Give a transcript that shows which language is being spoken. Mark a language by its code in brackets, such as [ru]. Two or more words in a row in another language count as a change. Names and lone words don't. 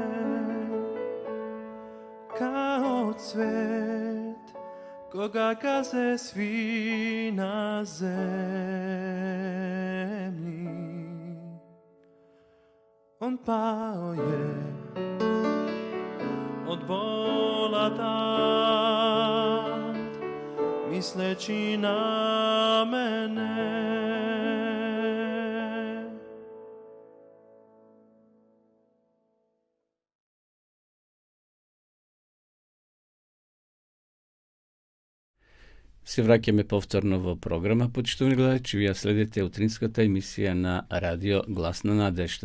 [sr] kao cvet, koga gaze svi na zemlji, on pao je od bola tad, misleći na mene. [mk] Се враќаме повторно во програма, почитувани гледачи. Вие следите утринската емисија на радио Глас на надежда.